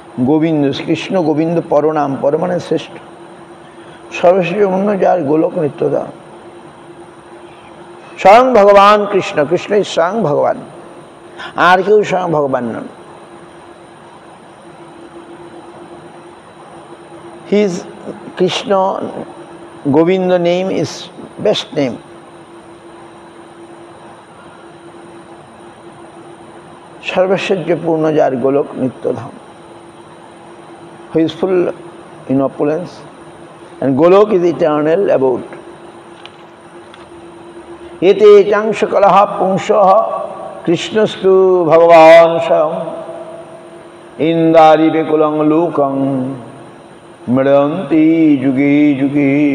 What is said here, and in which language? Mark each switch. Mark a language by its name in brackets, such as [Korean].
[Bangla] গোবিন্দ, কৃষ্ণ গোবিন্দ পরনাম, পর মানে শ্রেষ্ঠ, সর্বৈশ্বর্যপূর্ণ যার গোলক নিত্যধাম। স্বয়ং ভগবান কৃষ্ণ, কৃষ্ণই স্বয়ং ভগবান, আর কেউ স্বয়ং ভগবান নন। [English] His Krishna Govinda name is best name. [Bangla] সর্বৈশ্বর্যপূর্ণ যার গোলক নিত্যধাম, [English] who is full in opulence, and Golok is eternal abode. [Sanskrit] এতে চাংশ কলহ পুংসঃ কৃষ্ণস্তু ভগবান স্বয়ং, ইন্দ্রাদি বেকুলং লোকং মৃড়ন্তি যুগে যুগে।